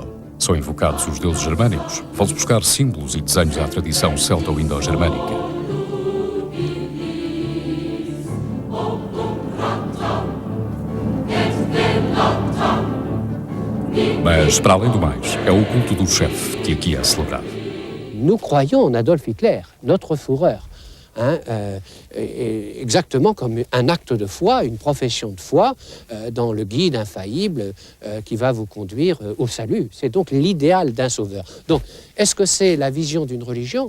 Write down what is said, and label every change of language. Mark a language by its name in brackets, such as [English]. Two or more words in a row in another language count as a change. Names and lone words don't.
[Portuguese] São invocados os deuses germânicos. Vão-se buscar símbolos e desenhos à tradição celto-indo-germânica. Mas, para além do mais, é o culto do chefe que aqui é celebrado. [French] Nous croyons en Adolf Hitler, notre Führer. Exactement comme un acte de foi, une profession de foi dans le guide infaillible qui va vous conduire au salut. C'est donc l'idéal d'un sauveur. Donc, est-ce que c'est la vision d'une religion?